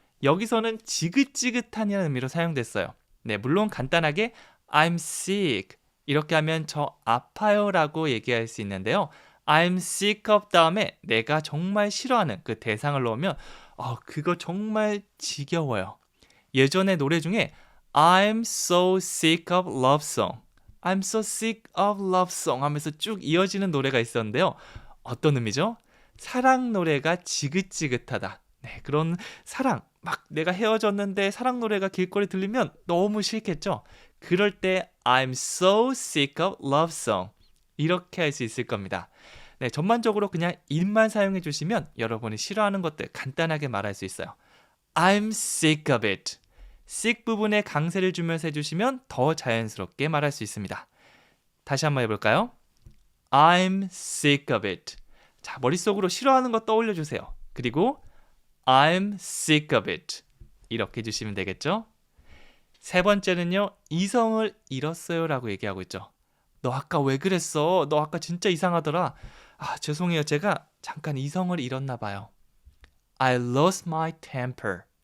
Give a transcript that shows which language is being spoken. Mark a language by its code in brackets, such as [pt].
[ko] 여기서는 지긋지긋한이라는 의미로 사용됐어요. 네, 물론 간단하게 [en] I'm sick [ko] 이렇게 하면 저 아파요 라고 얘기할 수 있는데요. I'm sick of 다음에 내가 정말 싫어하는 그 대상을 넣으면 그거 정말 지겨워요. 예전에 노래 중에 [en] I'm so sick of love song, I'm so sick of love song [ko] 하면서 쭉 이어지는 노래가 있었는데요. 어떤 의미죠? 사랑 노래가 지긋지긋하다. 네, 그런 사랑, 막 내가 헤어졌는데 사랑 노래가 길거리 들리면 너무 싫겠죠? 그럴 때 [en] I'm so sick of love song [ko] 이렇게 할 수 있을 겁니다. 네, 전반적으로 그냥 입만 사용해 주시면 여러분이 싫어하는 것들 간단하게 말할 수 있어요. [en] I'm sick of it. [ko] sick 부분에 강세를 주면서 해주시면 더 자연스럽게 말할 수 있습니다. 다시 한번 해볼까요? [en] I'm sick of it. [ko] 자, 머릿속으로 싫어하는 거 떠올려 주세요. 그리고 [en] I'm sick of it. [ko] 이렇게 해주시면 되겠죠? 세 번째는요, 이성을 잃었어요 라고 얘기하고 있죠. 너 아까 왜 그랬어? 너 아까 진짜 이상하더라. 죄송해요. 제가 잠깐 이성을 잃었나 봐요. [en] I lost my temper.